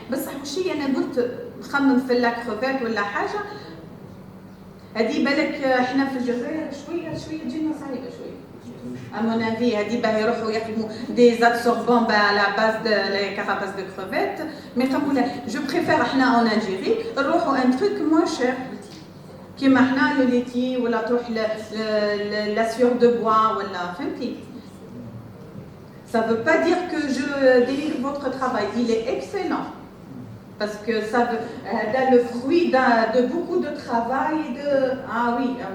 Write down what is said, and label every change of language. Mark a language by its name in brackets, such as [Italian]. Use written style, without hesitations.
[Arabic] بصح وشي انا قلت نخمم في لاكروفات ولا حاجه هذه بالك احنا في الجزائر شويه تجينا صعيبه شويه. [French] À mon avis, [Arabic] هذه باه يروحوا يخدموا [French] des absorbants à la base de les carapaces de crevettes. Mais comme je préfère [Arabic] احنا [French] en Algérie [Arabic] نروحوا [French] un truc moins cher. [Arabic] كيما احنا لو ليتي ولا تروح [French] la sueur de bois [Arabic] ولا فهمتي. [French] Ça ne veut pas dire que je dénigre votre travail, il est excellent. Parce que ça a le fruit de beaucoup de travail. Ah oui.